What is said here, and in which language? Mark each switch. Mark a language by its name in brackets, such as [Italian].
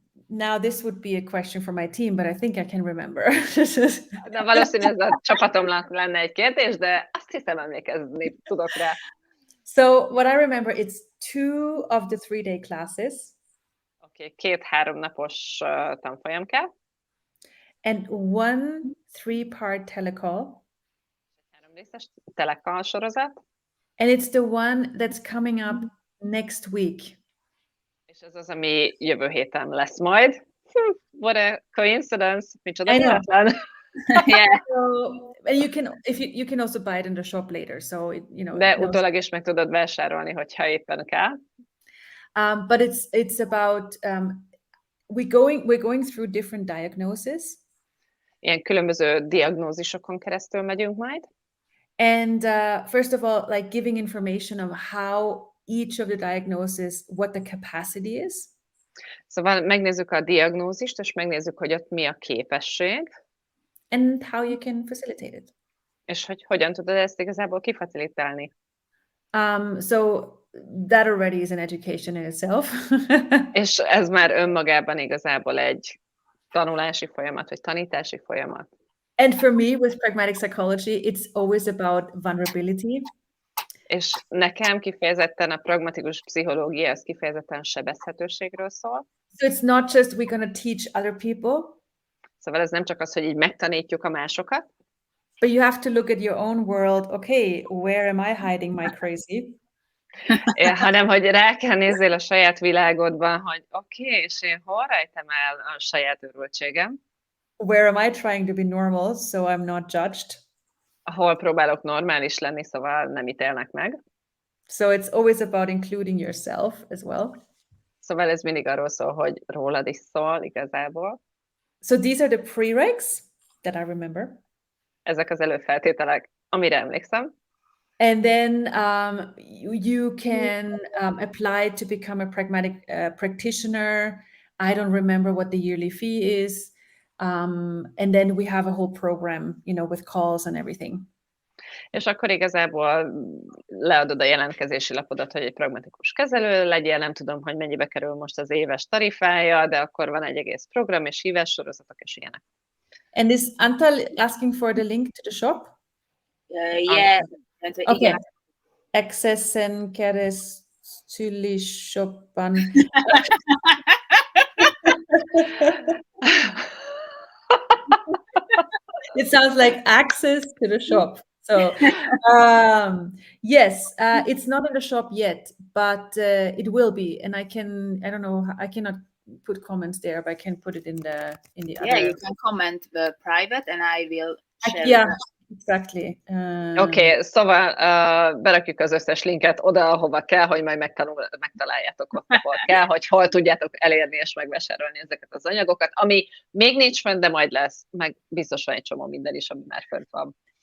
[English] Now this would be a question for my team, but I think I can remember. [Hungarian] De valószínűleg ez a csapatomnak lenne egy kérdés, de azt hiszem emlékezni tudok rá. [English] So what I remember, it's 2 of the 3-day classes. [Hungarian] Okay, 2-3 napos tanfolyam kell. [English] And 1 3-part telecall. [Hungarian] 3 részes telecall sorozat. [English] And it's the one that's coming up next week. [Hungarian] És ez az, ami jövő héten lesz majd. [English] What a coincidence! [Hungarian] Micsoda véletlen! [English] Yeah. So, and you can also buy it in the shop later. So [Hungarian] De utólag is meg tudod vásárolni, hogyha éppen kell. [English] But it's about we're going through different diagnoses. [Hungarian] Ilyen különböző diagnózisokon keresztül megyünk majd. [English] And first of all, like giving information of how each of the diagnoses, what the capacity is. [Hungarian] Szóval megnézzük a diagnózist, és megnézzük, hogy ott mi a képesség. [English] And how you can facilitate it. [Hungarian] És hogy hogyan tudod ezt igazából kifacilitálni. [English] So that already is an education in itself. [Hungarian] És ez már önmagában igazából egy tanulási folyamat, vagy tanítási folyamat. [English] And for me, with pragmatic psychology, it's always about vulnerability. [Hungarian] És nekem kifejezetten a pragmatikus pszichológia, ez kifejezetten sebezhetőségről szól. [English] So it's not just we're going to teach other people. [Hungarian] Szóval ez nem csak az, hogy így megtanítjuk a másokat. [English] But you have to look at your own world. Okay, where am I hiding my crazy? [Hungarian] Hanem, hogy rá kell nézzél a saját világodban, hogy oké, és én hol rejtem el a saját őrültségem? [English] Where am I trying to be normal, so I'm not judged? [Hungarian] Ahol próbálok normális lenni, szóval nem ítélnek meg. [English] So it's always about including yourself as well. [Hungarian] Szóval ez mindig arról szól, hogy rólad is szól igazából. [English] So these are the prereqs that I remember. [Hungarian] Ezek az előfeltételek, amire emlékszem. [English] And then you can apply to become a pragmatic practitioner. I don't remember what the yearly fee is. And then we have a whole program, with calls and everything. [Hungarian] És akkor igazából leadod a jelentkezési lapodat, hogy egy pragmatikus kezelő legyél, nem tudom, hogy mennyibe kerül most az éves tarifája, de akkor van egy egész program, és hívássorozatok, és ilyenek. [English] And is Antal asking for the link to the shop? Yeah. Okay. [Hungarian] Accessen keresztüli shopban. [English] It sounds like access to the shop. So yes, it's not in the shop yet, but it will be. And I cannot put comments there, but I can put it in the Yeah, other. you can comment the private, and I will share. Yeah, exactly. [Hungarian] Oké, szóval berakjuk az összes linket oda, ahova kell, hogy majd megtaláljátok ott, ahol kell, hogy hol tudjátok elérni és megvásárolni ezeket az anyagokat, ami még nincs fönn, de majd lesz, meg biztos van egy csomó minden is, ami már fönt van.